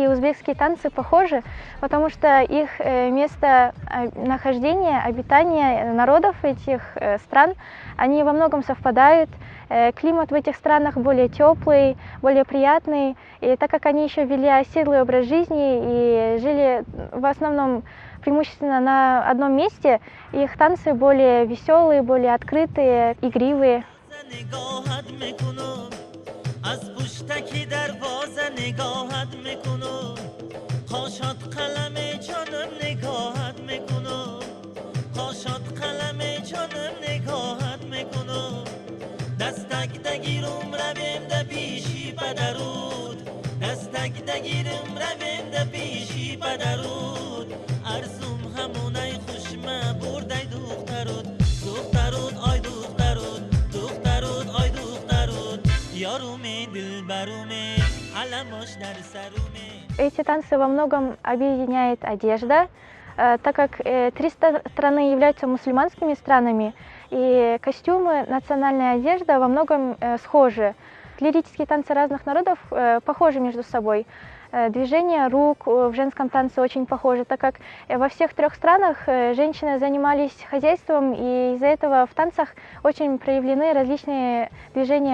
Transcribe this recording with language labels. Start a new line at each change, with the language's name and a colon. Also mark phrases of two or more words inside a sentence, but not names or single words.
Russian: узбекские танцы похожи, потому что их место нахождения, обитания народов этих стран, они во многом совпадают. Климат в этих странах более теплый, более приятный. И так как они еще вели оседлый образ жизни и жили в основном преимущественно на одном месте, их танцы более веселые, более открытые, игривые.
Persian: از پشتکی دروازه نگاهت میکنم خاشات قلم جانم نگاهت میکنم خاشات قلم جانم نگاهت میکنم دستک دگیرم رویم ده پیشی بدرود دستک دگیرم رویم ده پیشی بدرود ارزم همونای خوشمه برده دخترود دخترود آی دخترود دخترود آی دخترود یارومی دلبرومی علمش در سرومی.
Russian: Эти танцы во многом объединяет одежда, так как три страны являются мусульманскими странами, и костюмы, национальная одежда во многом схожи. Лирические танцы разных народов похожи между собой. Движения рук в женском танце очень похожи, так как во всех трех странах женщины занимались хозяйством, и из-за этого в танцах очень проявлены различные движения рук.